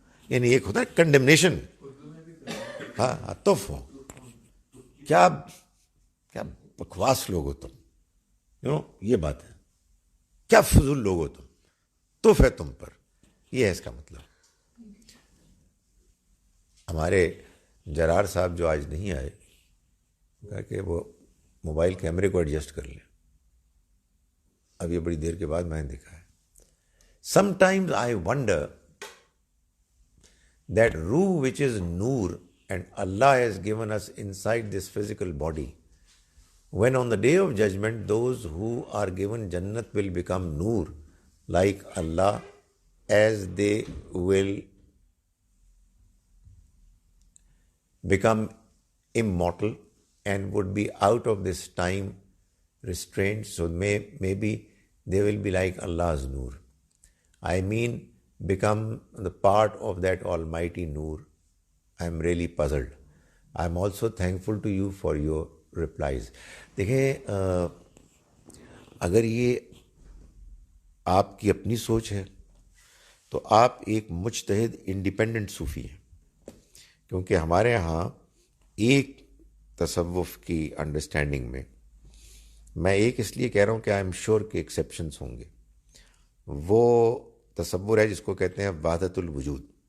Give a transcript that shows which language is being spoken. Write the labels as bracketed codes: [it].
[ur] یعنی ایک ہوتا ہے کنڈمنیشن، ہاں تف ہو، کیا بکواس لوگ ہو تم، یہ بات ہے، کیا فضول لوگ ہو تم، تف ہے تم پر، یہ ہے اس کا مطلب. ہمارے جرار صاحب جو آج نہیں آئے، کہا کہ وہ موبائل کیمرے کو ایڈجسٹ کر لیں. اب یہ بڑی دیر کے بعد میں نے دیکھا ہے. [en] Sometimes I wonder that ruh which is Noor and Allah has given us inside this physical body, when on the day of judgment those who are given Jannat will become Noor like Allah, as they will become immortal and would be out of this time restraint, so maybe they will be like Allah's Noor. I mean, become the part of that almighty Noor. I am really puzzled. I am also thankful to you for your replies. [ur] دیکھیں، اگر یہ آپ کی اپنی سوچ ہے تو آپ ایک مجتہد انڈیپینڈنٹ صوفی ہیں، کیونکہ ہمارے ہاں ایک تصوف کی انڈرسٹینڈنگ میں ایک اس لیے کہہ رہا ہوں کہ [en] I am sure [ur] کہ ایکسیپشنس ہوں گے، وہ تصور ہے جس کو کہتے ہیں وحدت الوجود.